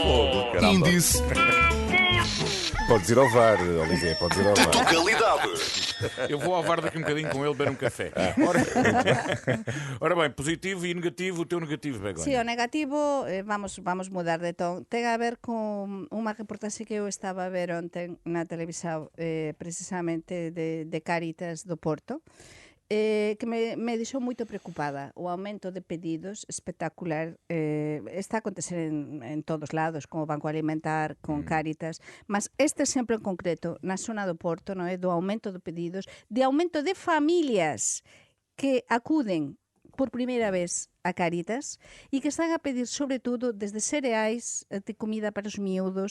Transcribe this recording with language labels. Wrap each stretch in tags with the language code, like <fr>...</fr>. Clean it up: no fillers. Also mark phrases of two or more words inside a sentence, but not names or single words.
<pt>Índice Podes ir ao VAR, Olivier, podes ir ao de VAR. Tugalidade. Eu vou ao VAR daqui um bocadinho com ele beber um café. Ora bem, positivo e negativo, o teu negativo, Begonha.</pt> <gl>Sí, o negativo, vamos mudar de ton. Ten a ver con unha reportaxe que eu estaba a ver ontem na televisão, precisamente de Cáritas do Porto, que me deixou moito preocupada. O aumento de pedidos espectacular está a acontecer en todos lados, con o Banco Alimentar, con Cáritas, mas este exemplo en concreto, na zona do Porto, non é, do aumento de pedidos, de aumento de familias que acuden por primeira vez a Cáritas e que están a pedir, sobre todo, desde cereais, de comida para os miúdos.</gl>